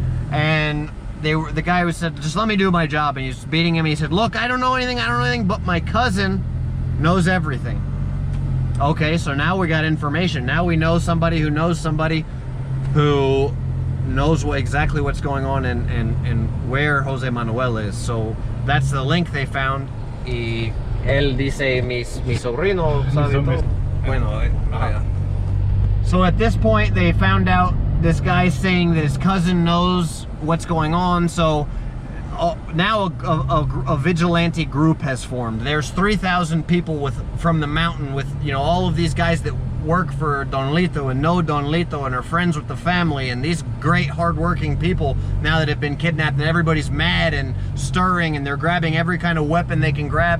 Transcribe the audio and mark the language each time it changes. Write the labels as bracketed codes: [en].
[en] And the guy who said, just let me do my job, and he's beating him. He said, look, I don't know anything, but my cousin knows everything. Okay, so now we got information. Now we know somebody who knows somebody who knows exactly what's going on and where Jose Manuel is. So that's the link they found. [es] Y él dice, mi sobrino sabe todo. [en] Bueno, so at this point they found out this guy's saying that his cousin knows what's going on. So now a vigilante group has formed. There's 3,000 people from the mountain with, you know, all of these guys that work for Don Lito and know Don Lito and are friends with the family, and these great hardworking people now that have been kidnapped, and everybody's mad and stirring, and they're grabbing every kind of weapon they can grab.